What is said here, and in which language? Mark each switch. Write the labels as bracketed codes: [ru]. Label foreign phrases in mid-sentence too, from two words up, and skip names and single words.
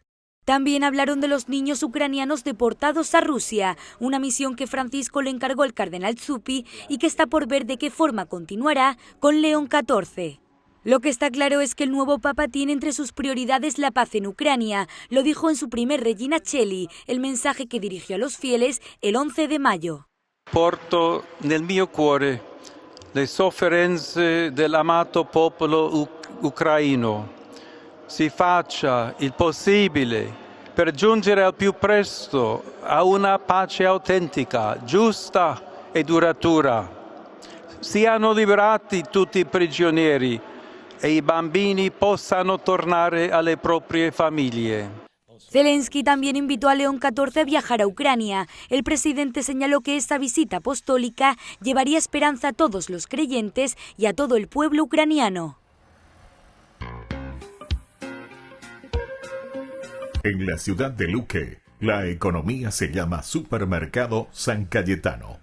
[es] También hablaron de los niños ucranianos deportados a Rusia, una misión que Francisco le encargó al cardenal Zuppi y que está por ver de qué forma continuará con León XIV. Lo que está claro es que el nuevo Papa tiene entre sus prioridades la paz en Ucrania. Lo dijo en su primer Regina Coeli, el mensaje que dirigió a los fieles el 11 de mayo. [it] Porto nel mio cuore le sofferenze dell'amato popolo ucraino. Si faccia il possibile per giungere al più presto a una pace autentica, giusta e duratura. Siano liberati tutti i prigionieri e i bambini possano tornare alle proprie famiglie. [es] Zelensky también invitó a León XIV a viajar a Ucrania. El presidente señaló que esta visita apostólica llevaría esperanza a todos los creyentes y a todo el pueblo ucraniano. En la ciudad de Luque, la economía se llama Supermercado San Cayetano.